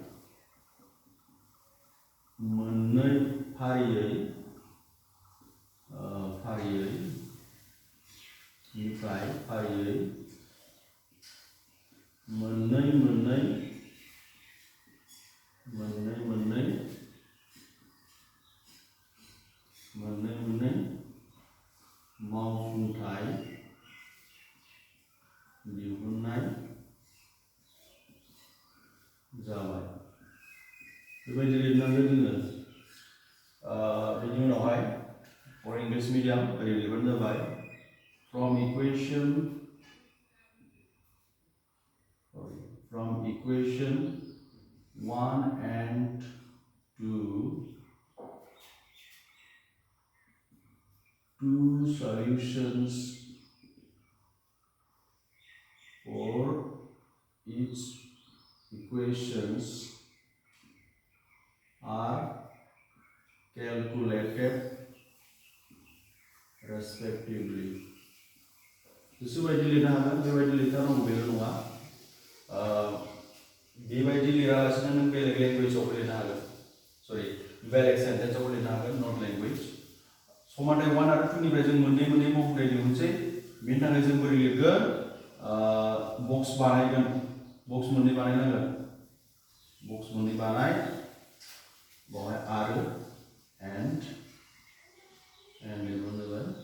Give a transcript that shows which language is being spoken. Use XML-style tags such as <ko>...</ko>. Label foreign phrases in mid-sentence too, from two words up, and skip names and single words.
<brx>मोननै फारियै मोननै मावफुंथाय दिहुननाय जाबाय बेबायदि लिरनांगोन जोङो बेनि उनावहाय</brx> <en>for English medium</en> <brx>ओरै लिरबानो जाबाय from</brx> <en>equation 1 and 2 two solutions for each equations are calculated respectively.</en> <brx>गोसोबायदि लिरनो हागोन बेबायदि लिरथारनांगौ बेल' नङा बेबायदि लिरालासिनो नों बेलेग लेंगुवेजाव लिरनो हागोन सरि बेलेग सेन्टेन्सआव लिरनो हागोन</brx> <en>not language</en> <brx>समानथाय 1 आरो 2 निफ्राय जों मोननै मावफुंथाय दिहुनसै बेनि थाखाय जों बोरै लिरगोन बक्स बानायगोन बक्स मोननै बानायनांगोन बक्स मोननै बानाय बावहाय आरो एन्ड लिरबानो जाबाय</brx>